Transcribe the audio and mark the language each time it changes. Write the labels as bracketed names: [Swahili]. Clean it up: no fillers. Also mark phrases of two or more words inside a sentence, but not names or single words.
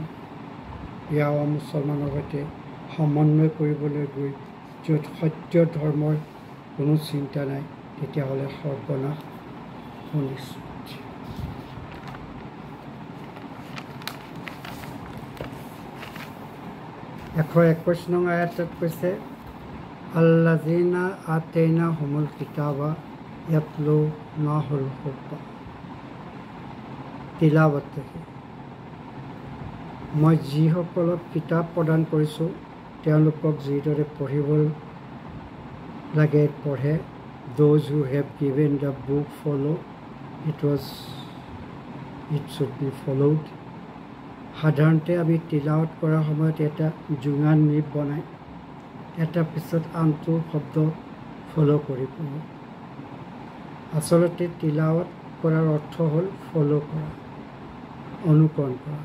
[Assamese] ইয়াৰ মুছলমানৰ সৈতে সমন্বয় কৰিবলৈ গৈ য'ত সত্য ধৰ্মৰ কোনো চিন্তা নাই, তেতিয়াহ'লে সৰ্বনাশ সুনিশ্চিত। 121 নং আয়াতত কৈছে, [Arabic] الذين آتيناهم الكتاب يتلونه حق تلاوته. [Assamese] মই যিসকলক কিতাপ প্ৰদান কৰিছোঁ, তেওঁলোকক যিদৰে পঢ়িব লাগে পঢ়ে। [English] Those who have given the book follow it should be followed. [Assamese] সাধাৰণতে আমি তিলাৱত কৰাৰ সময়ত এটা জোঙাল নিপ বনাই এটা পিছত আনটো শব্দ ফ'ল' কৰি পঢ়োঁ। আচলতে তিলাৱত কৰাৰ অৰ্থ হ'ল ফ'ল' কৰা, অনুকৰণ কৰা।